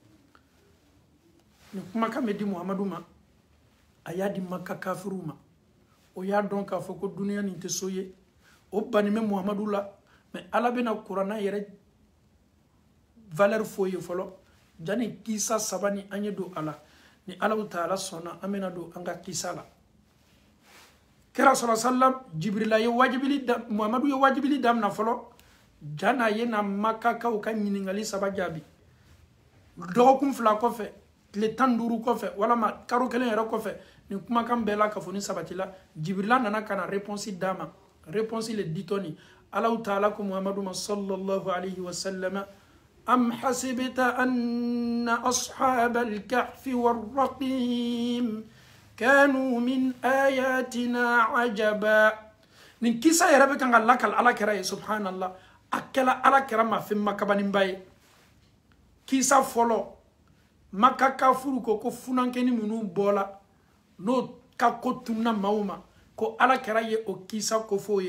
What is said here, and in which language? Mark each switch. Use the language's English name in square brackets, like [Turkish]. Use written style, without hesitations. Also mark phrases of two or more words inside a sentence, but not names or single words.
[Bambara] Nin kumakan bɛ di Muhamadu ma a y'a di Makka kafiru ma o y'a dɔn k'a fɔ ko duniya nin tɛ so ye o bannen bɛ Muhamadu la mais ala bɛna kuranna yɛrɛ valeur fɔ ye fɔlɔ jani kisa saba ni an ye don a la ni Allah Ta'ala sɔnna an bɛna don an ka kisa la. Kira [Arabic] صلى الله عليه وسلم [Bambara] Jibrila ye wajibili Muhamadu ye wajibili damina fɔlɔ jana ye na Makka kaw ka ɲininkali saba jaabi dɔgɔkun fila kɔfɛ tile 15 kɔfɛ walama karo kelen yɛrɛ kɔfɛ ni kumakan bɛɛ la ka fɔ ni sabatila Jibrila nana kana réponse d'a ma réponse le ditoni Allah Ta'ala ko Muhamadu ma [Arabic] صلى الله عليه وسلم أم حسبت أن أصحاب الكهف والرقيم كانوا من آياتنا عجبا. [Bambara] Nin kisa yɛrɛ bɛ kan ka lakal ala kɛra ye subhanallah a kɛla ala kɛra ma fɛn makabaninba ye. Kisa fɔlɔ Makka kafuru ko funankeni minnu bɔla n'o ka ko tunna maaw ma ko ala kɛra ye o kisa ko fɔ ye.